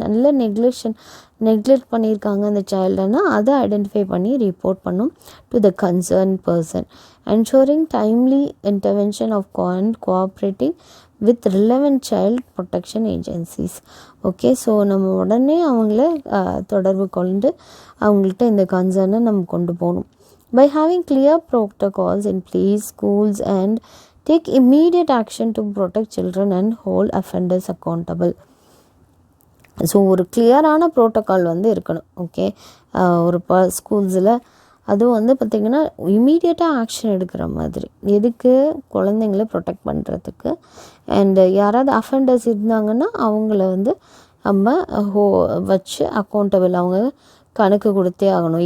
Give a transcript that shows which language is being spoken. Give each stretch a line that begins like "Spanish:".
Tamil: நல்ல நெக்லெக்ட் பண்ணியிருக்காங்க அந்த சைல்டுன்னா அதை ஐடென்டிஃபை பண்ணி ரிப்போர்ட் பண்ணும்
English: To the concern person. Ensuring timely intervention of cooperating with relevant child protection agencies.
Tamil: Okay, so நம்ம உடனே அவங்கள தொடர்பு கொண்டு அவங்கள்ட்ட இந்த கன்சர்னை நம்ம கொண்டு போகணும்.
English: By having clear protocols in place, schools and take immediate action to protect children and hold offenders accountable.
Tamil: So ஒரு கிளியரான ப்ரோட்டோக்கால் இருக்கணும். ஓகே, ஒரு ஸ்கூல்ஸில் அதுவும் பார்த்திங்கன்னா இமீடியட்டாக ஆக்ஷன் எடுக்கிற மாதிரி. எதுக்கு, குழந்தைங்கள ப்ரொடெக்ட் பண்ணுறதுக்கு. அண்டு யாராவது அஃபெண்டர்ஸ் இருந்தாங்கன்னா அவங்கள நம்ம வச்சு அக்கௌண்டபிள், அவங்க கணக்கு கொடுத்தே ஆகணும்.